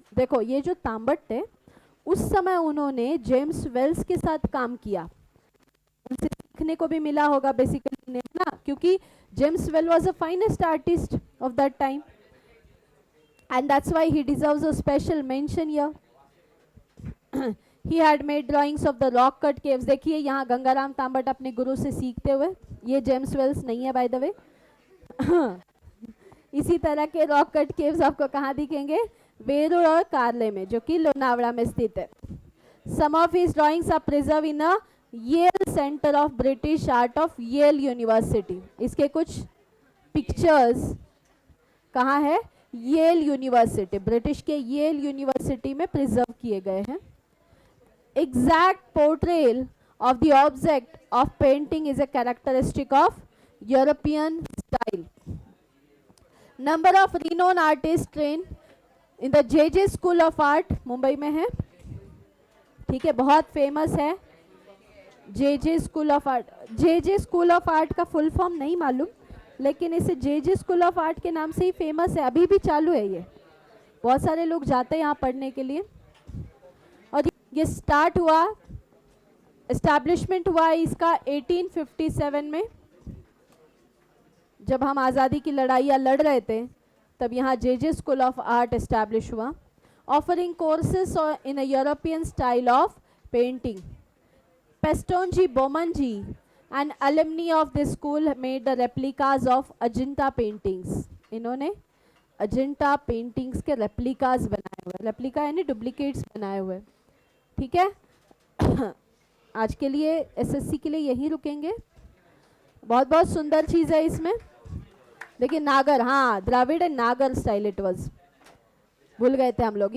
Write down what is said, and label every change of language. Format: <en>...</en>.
<hi>देखो ये जो तांबट है, उस समय उन्होंने जेम्स वेल्स के साथ काम किया, उनसे सीखने को भी मिला होगा बेसिकली ना, क्योंकि James well was the finest artist of that time and that's why he deserves a special mention here.</hi> <en>He had made drawings of the rock cut caves.</en> <hi>देखिए यहाँ गंगाराम तांबट अपने गुरु से सीखते हुए, ये जेम्स वेल्स नहीं है बाय द वे. इसी तरह के रॉक कट केव्स आपको कहाँ दिखेंगे? वेरूर और कार्ले में, जो कि लोनावड़ा में स्थित है.</hi> <en>Some of his drawings are preserved in a Yale Center of British Art of Yale University.</en> <hi>इसके कुछ पिक्चर्स कहाँ है? येल यूनिवर्सिटी, ब्रिटिश के येल यूनिवर्सिटी में प्रिजर्व किए गए हैं.</hi> <en>Exact portrayal of the object of painting is a characteristic of European style.</en> <hi>Number of renowned artist train in the J school of art, Mumbai में है, ठीक है, बहुत फेमस है जे school of art. J school of art का full form नहीं मालूम, लेकिन इसे जे स्कूल ऑफ आर्ट के नाम से ही फेमस है, अभी भी चालू है ये, बहुत सारे लोग जाते हैं यहाँ पढ़ने के लिए. और ये स्टार्ट हुआ, एस्टैब्लिशमेंट हुआ इसका 1857 में, जब हम आज़ादी की लड़ाइयाँ लड़ रहे थे, तब यहाँ जे स्कूल ऑफ आर्ट एस्टैब्लिश हुआ.</hi> <en>Offering courses in a European style of painting. Pestonji Bomanji and alumni of this school made the replicas of Ajanta paintings.</en> <hi>इन्होंने अजंता पेंटिंग्स के रेप्लिकास बनाए हुए, रेप्लिका यानी डुप्लीकेट्स बनाए हुए, ठीक है. आज के लिए एसएससी के लिए यही रुकेंगे. बहुत बहुत सुंदर चीज़ है इसमें. देखिए नागर, हाँ द्रविड़ एंड नागर स्टाइल इट वाज, भूल गए थे हम लोग.</hi>